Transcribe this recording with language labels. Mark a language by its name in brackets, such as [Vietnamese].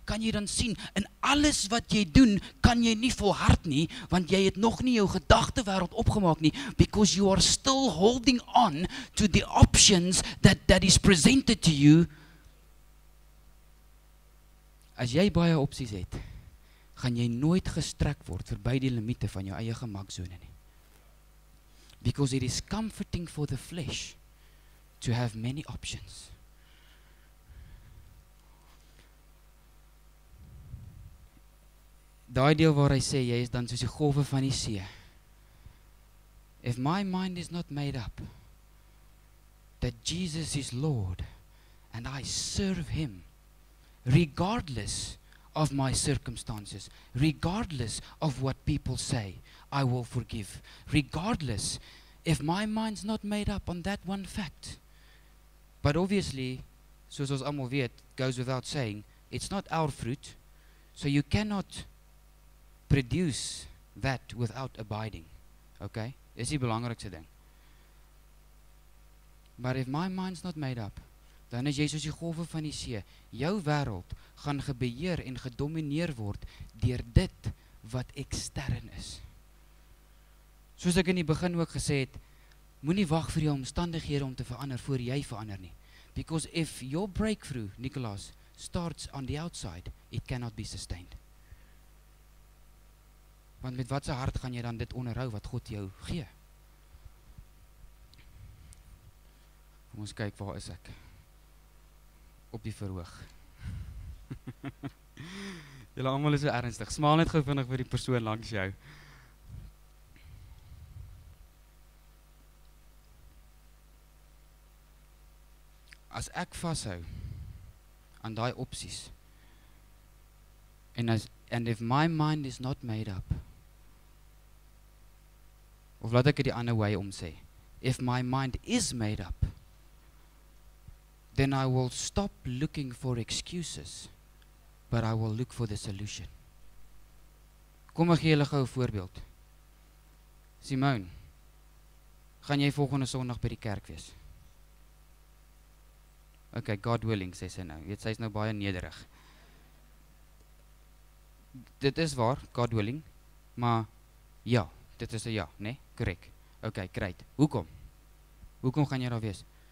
[Afrikaans] Kan jy dan sien, in alles wat jy doen, kan jy nie volhard nie, want jy het nog nie jou gedagtewêreld opgemaak nie, [English] because you are still holding on to the options that is presented to you. [Afrikaans] As jy baie opsies het, gaan jy nooit gestrek word verby die limite van jou eie gemaksone nie. [English] Because it is comforting for the flesh to have many options. [Afrikaans] Daai deel waar hy sê, jy is dan soos die golwe van die see. [English] If my mind is not made up, that Jesus is Lord, and I serve Him, regardless of my circumstances, regardless of what people say, I will forgive. Regardless, if my mind's not made up on that one fact. But obviously, [Afrikaans] soos ons almal weet, [English] goes without saying, it's not our fruit, so you cannot produce that without abiding. [Afrikaans] Okay? Dis die belangrikste ding. [English] But if my mind's not made up, [Afrikaans] dan is jy soos die golwe van die see. Jou wêreld gaan gebeheer en gedomineer word deur dit wat ekstern is. Soos ek in die begin ook gesê het, moenie wag vir jou omstandighede om te verander voor jy verander nie. [English] Because if your breakthrough, Nicholas, starts on the outside, it cannot be sustained. [Afrikaans] Want met watse hart gaan jy dan dit onderhou wat God jou gee? Kom ons kyk, waar is ek? Op die verhoog. Julle almal is so ernstig. Smaal net gou vinnig vir die persoon langs jou. As ek vashou aan daai opsies, [English] and if my mind is not made up, [Afrikaans] of laat ek dit die ander way om sê, [English] if my mind is made up, then I will stop looking for excuses, but I will look for the solution. [Afrikaans] Kom ek gee julle gou 'n voorbeeld. Simone, gaan jy volgende Sondag by die kerk wees? Okay, [English] God willing, [Afrikaans] sê sy nou. Sy is nou baie nederig. Dit is waar, [English] God willing, [Afrikaans] maar ja, dit is 'n ja, né? Korrek. Okay, great. Hoekom? Hoekom gaan jy daar wees?